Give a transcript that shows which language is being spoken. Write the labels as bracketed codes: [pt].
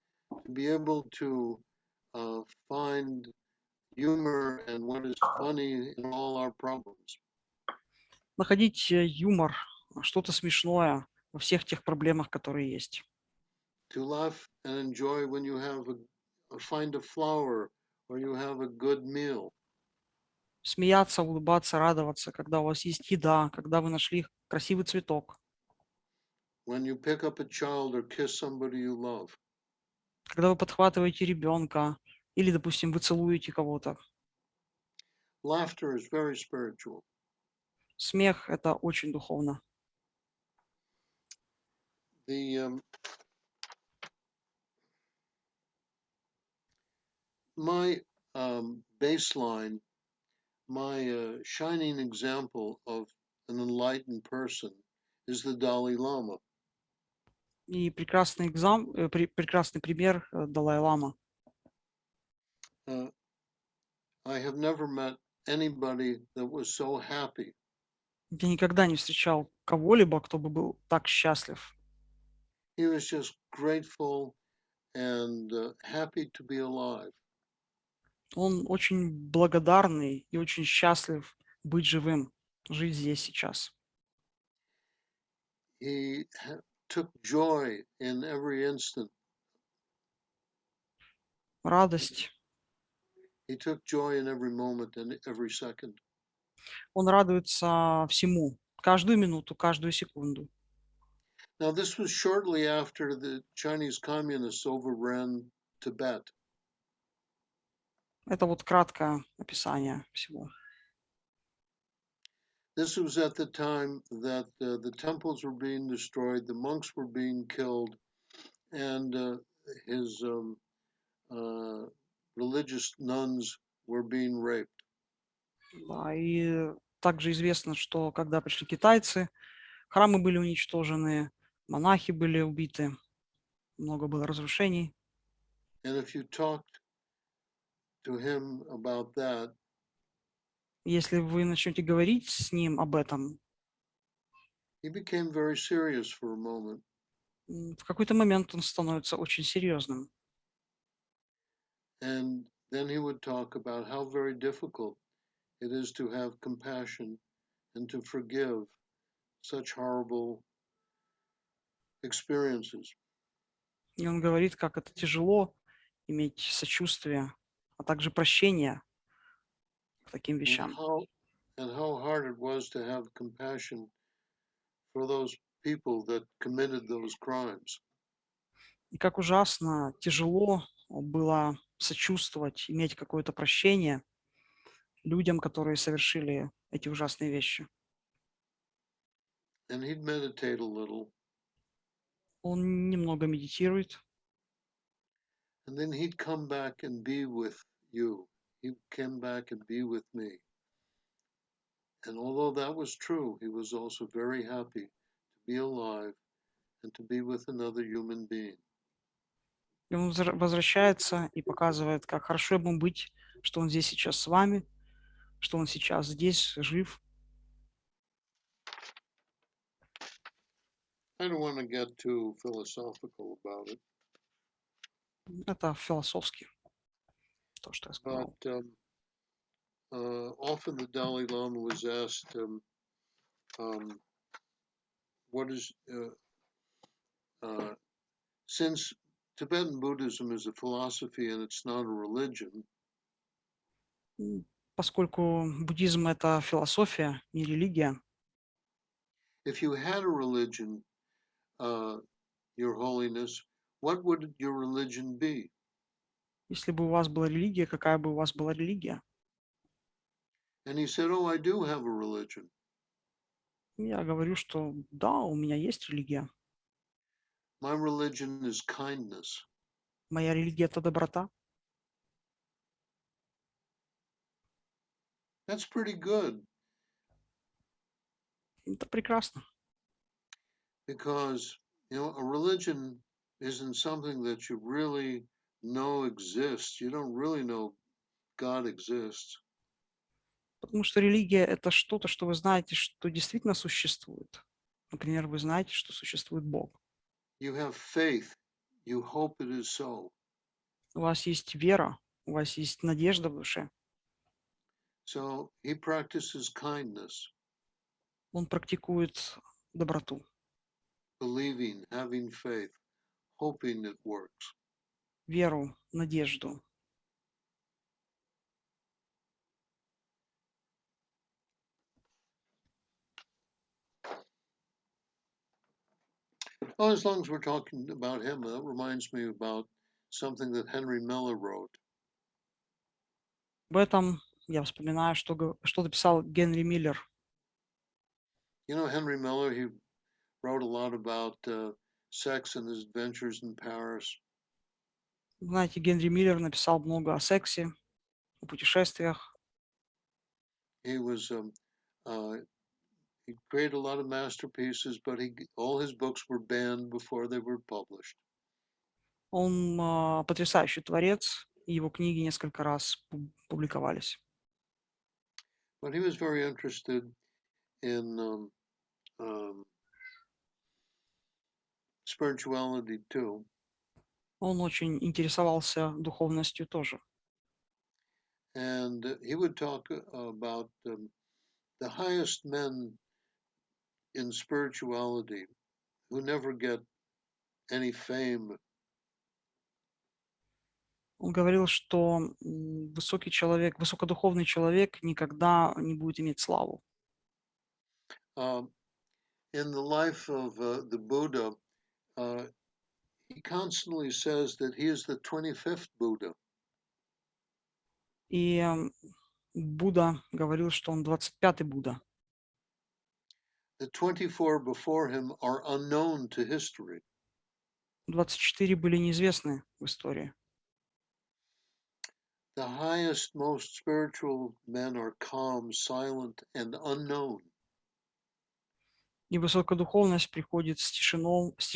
[en] To be able to find humor and what is funny in all our problems. [ru] Находить юмор, что-то смешное во всех тех проблемах, которые есть. [en] To laugh and enjoy when you find a flower or you have a good meal. [ru] Смеяться, улыбаться, радоваться, когда у вас есть еда, когда вы нашли красивый цветок, [en] When you pick up a child or kiss somebody you love. [ru] когда вы подхватываете ребенка или, допустим, вы целуете кого-то. [en] Laughter is very spiritual. [ru] Смех – это очень духовно. [en] My baseline, my shining example of an enlightened person is the Dalai Lama. [ru] И прекрасный пример Далай-лама. [en] I have never met anybody that was so happy. [ru] Я никогда не встречал кого-либо, кто бы был так счастлив. [en] He was just grateful and happy to be alive. [ru] Он очень благодарный и очень счастлив быть живым, жить здесь сейчас. [en] He took joy in every instant. [ru] Радость. [en] He took joy in every moment and every second. [ru] Он радуется всему, каждую минуту, каждую секунду. [en] Now, this was shortly after the Chinese communists overran Tibet. [ru] Это вот краткое описание всего. [en] This was at the time that the temples were being destroyed, the monks were being killed, and his religious nuns were being raped. [ru] Да, и также известно, что когда пришли китайцы, храмы были уничтожены, монахи были убиты, много было разрушений. [en] And if you talked to him about that, [ru] Если вы начнете говорить с ним об этом, [en] he became very serious for a moment. [ru] в какой-то момент он становится очень серьезным. [en] And then he would talk about how very difficult it is to have compassion and to forgive such horrible experiences. [ru] И он говорит, как это тяжело иметь сочувствие, а также прощение к таким [en] And [ru] вещам. [en] how hard it was to have compassion for those people that committed those crimes. [ru] И как ужасно, тяжело было сочувствовать, иметь какое-то прощение людям, которые совершили эти ужасные вещи. [en] And he'd meditate a little, [ru] Он немного медитирует, [en] and then he'd come back and be with you. He'd come back and be with me. And although that was true, he was also very happy to be alive and to be with another human being. [ru] и он возвращается и показывает, как хорошо ему быть, что он здесь сейчас с вами, что он сейчас здесь, жив. [en] I don't want to get too philosophical about it, [ru] Это философски, то, что я сказал. [en] but often the Dalai Lama was asked, what is, since Tibetan Buddhism is a philosophy and it's not a religion, [ru] Поскольку буддизм – это философия, не религия, [en] if you had a religion, Your Holiness, what would your religion be? [ru] если бы у вас была религия, какая бы у вас была религия? [en] And he said, oh, I do have a religion. [ru] Я говорю, что да, у меня есть религия. [en] My religion is kindness. [ru] Моя религия – это доброта. [en] That's pretty good [ru] Это прекрасно. [en] because, a religion isn't something that you really know exists. You don't really know God exists. [ru] Потому что религия – это что-то, что вы знаете, что действительно существует. Например, вы знаете, что существует Бог. [en] You have faith. You hope it is so. [ru] У вас есть вера, у вас есть надежда в душе. [en] So he practices kindness, [ru] Он практикует доброту, [en] believing, having faith, hoping it works. [ru] веру, надежду. [en] Well, as long as we're talking about him, that reminds me about something that Henry Miller wrote. [ru] В этом я вспоминаю, что написал Генри Миллер. [en] Henry Miller, he wrote a lot about sex and his adventures in Paris. [ru] Знаете, Генри Миллер написал много о сексе, о путешествиях. [en] He was he created a lot of masterpieces, but all his books were banned before they were published. [ru] Он потрясающий творец, и его книги несколько раз публиковались. [en] But he was very interested in spirituality too. [ru] Он очень интересовался духовностью тоже. [en] And he would talk about the highest men in spirituality who never get any fame. [ru] Он говорил, что высокий человек, высокодуховный человек никогда не будет иметь славу. [en] In the life of the Buddha, he constantly says that he is the 25th Buddha. [ru] И Будда говорил, что он 25-й Будда. [en] The 24 before him are unknown to history. [ru] 24 были неизвестны в истории. [en] The highest, most spiritual men are calm, silent, and unknown. [ru] И высокодуховность приходит с тишиной.